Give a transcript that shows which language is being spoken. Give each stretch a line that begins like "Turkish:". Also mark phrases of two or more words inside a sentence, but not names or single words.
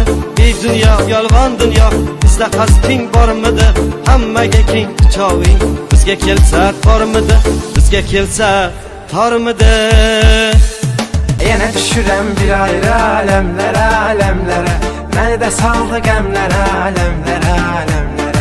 Uzbek: Ey dunyo, yolg'on dunyo, bizda hasding bormidi? Hammaga keng quchog'ing bizga kelsa tormidi? Bizga kelsa tormidi?
Azerbaijani: Yenə düşürəm bir ayrı aləmlərə, aləmlərə, məni də saldı qəmlərə, aləmlərə, aləmlərə.